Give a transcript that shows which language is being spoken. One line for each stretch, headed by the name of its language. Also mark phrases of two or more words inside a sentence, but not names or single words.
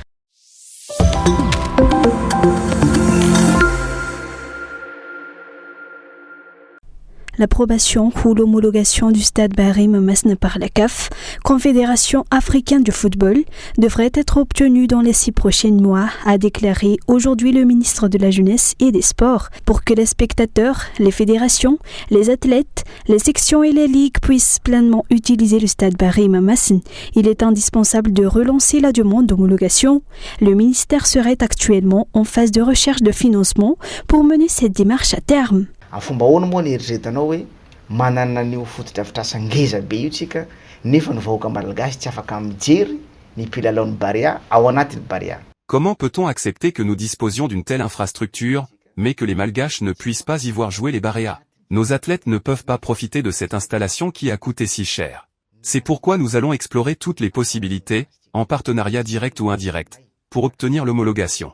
French: L'approbation ou l'homologation du stade Barry Masna par la CAF, Confédération africaine du football, devrait être obtenue dans les 6 prochains mois, a déclaré aujourd'hui le ministre de la Jeunesse et des Sports, pour que les spectateurs, les fédérations, les athlètes, les sections et les ligues puissent pleinement utiliser le stade Barry Masna. Il est indispensable de relancer la demande d'homologation. Le ministère serait actuellement en phase de recherche de financement pour mener cette démarche à terme.
Malagasy: Fomba ahoana moa ny eritreretanao hoe manana an'io fotodrafitrasa ngeza be io tsika nefa ny vahoaka malagasy tsy afaka mijery ny mpilalao Barea ao anatin'ny Barea.
French: Comment peut-on accepter que nous disposions d'une telle infrastructure, mais que les Malgaches ne puissent pas y voir jouer les Barea? Nos athlètes ne peuvent pas profiter de cette installation qui a coûté si cher. C'est pourquoi nous allons explorer toutes les possibilités, en partenariat direct ou indirect, pour obtenir l'homologation.